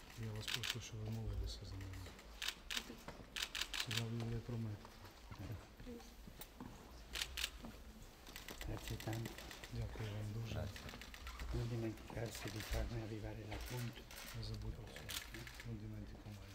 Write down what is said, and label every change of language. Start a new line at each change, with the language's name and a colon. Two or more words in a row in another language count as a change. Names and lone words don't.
Ukrainian: Я вас прошу, щоб ви молилися за мене. Сказав Юлія про мене.
Italian: Grazie tante.
Ukrainian: Дякую вам дуже.
Italian: Non dimenticarsi di farmi arrivare l'appunto.
Ukrainian: Не забудьте. Не dimenticarsi.